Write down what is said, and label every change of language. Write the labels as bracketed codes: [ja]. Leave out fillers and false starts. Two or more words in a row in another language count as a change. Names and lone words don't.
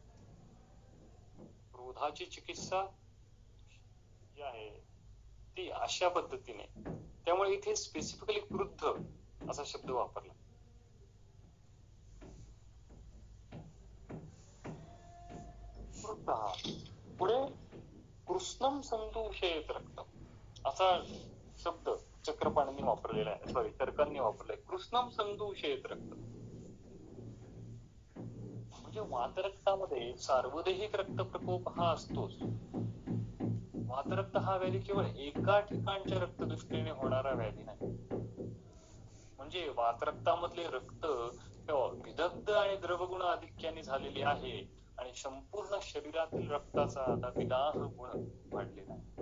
[mr] क्रोधाची चिकित्सा जी आहे ती अशा पद्धतीने, त्यामुळे इथे स्पेसिफिकली क्रुद्ध असा शब्द वापरला. पुढे [sa] कृष्णम संतोषेत रक्तम [mr] असा शब्द चक्रपाणींनी वापरलेला आहे, सॉरी चरकांनी वापरलाय. [sa] कृष्णम संतोषेत रक्तम [mr] म्हणजे वातरक्तामध्ये सार्वदेहिक रक्त प्रकोप हा असतोच. वातरक्त हा व्याधी केवळ एका ठिकाणच्या रक्तदृष्टीने होणारा व्याधी नाही. म्हणजे वातरक्तामधले रक्त विदग्ध आणि द्रवगुण आधिक्याने झालेली आहे आणि संपूर्ण शरीरातील रक्ताचा आता विदाह गुण वाढलेला आहे.